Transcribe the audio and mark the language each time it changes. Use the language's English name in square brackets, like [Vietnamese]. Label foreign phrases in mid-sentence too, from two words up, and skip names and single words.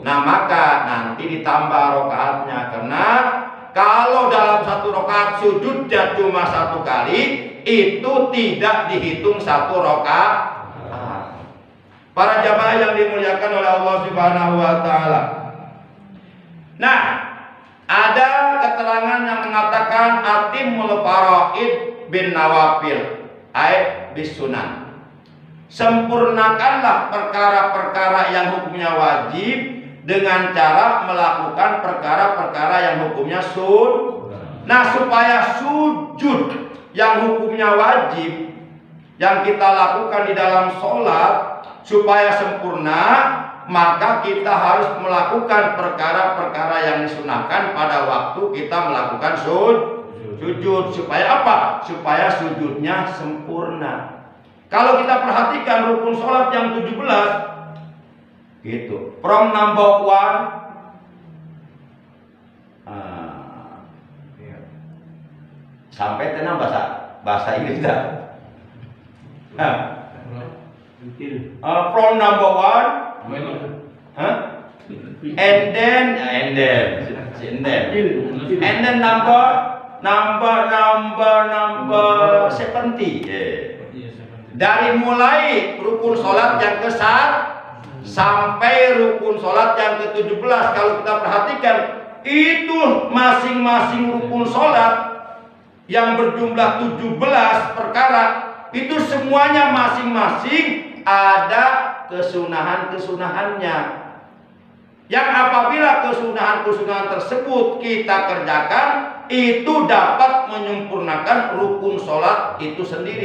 [Indonesian] Nah, maka nanti ditambah rakaatnya, karena kalau dalam 1 rakaat sujudnya cuma 1 kali, itu tidak dihitung 1 rakaat. Para jamaah yang dimuliakan oleh Allah [Arabic] Subhanahu wa taala. [Indonesian] Nah, ada keterangan yang mengatakan [Arabic] atimul faraid bin nawafil ay bis sunan. [Indonesian] Sempurnakanlah perkara-perkara yang hukumnya wajib dengan cara melakukan perkara-perkara yang hukumnya sunnah. Nah, supaya sujud yang hukumnya wajib yang kita lakukan di dalam sholat supaya sempurna, maka kita harus melakukan perkara-perkara yang disunahkan pada waktu kita melakukan Sujud supaya apa? Supaya sujudnya sempurna. Kalau kita perhatikan rukun sholat yang 17 gitu, [English] from number 1 [Indonesian] sampai tenang bahasa Inggris dah. [English] From number 1 and then number 70. [Indonesian] Dari mulai rukun sholat yang ke-1 sampai rukun sholat yang ke-17, kalau kita perhatikan itu masing-masing rukun sholat yang berjumlah 17 perkara itu semuanya masing-masing ada kesunahan-kesunahannya, yang apabila kesunahan-kesunahan tersebut kita kerjakan itu dapat menyempurnakan rukun sholat itu sendiri.